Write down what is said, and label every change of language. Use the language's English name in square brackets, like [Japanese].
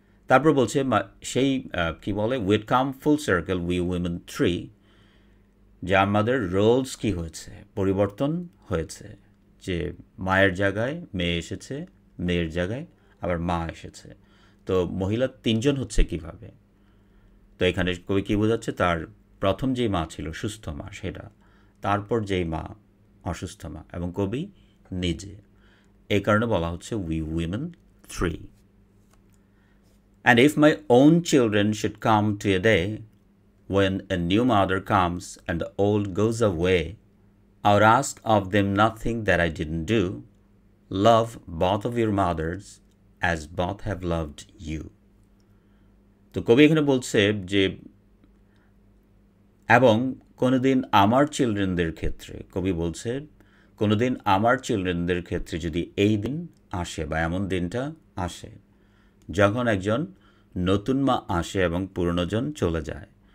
[Bangla] তারপর বলছে সেই কি বলে, [English] we'd come full circle we women three, [Bangla] যে আমাদের রোলস কি হয়েছে, পরিবর্তন হয়েছে, যে মায়ের জায়গায় মেয়ে এসেছে, মেয়ের জায়গায় আবার মা এসেছে। তো মহিলা তিনজন হচ্ছে কিভাবে, তো এখানে কবি কী বোঝাচ্ছে, তার প্রথম যেই মা ছিল সুস্থ মা সেটা, তারপর যেই মা অসুস্থ মা, এবং কবি নিজে। এই কারণে বলা হচ্ছে [English] We women three. And if my own children should come to a day when a new mother comes and the old goes away, I would ask of them nothing that I didn't do. Love both of your mothers as both have loved you. [Bangla] তো কবি এখানে বলছে যে এবং কোনোদিন আমার চিলড্রেনদের ক্ষেত্রে, কবি বলছে কোনোদিন আমার চিলড্রেনদের ক্ষেত্রে যদি এই দিন আসে বা এমন দিনটা আসে যখন একজন নতুন মা আসে এবং পুরনোজন চলে যায়।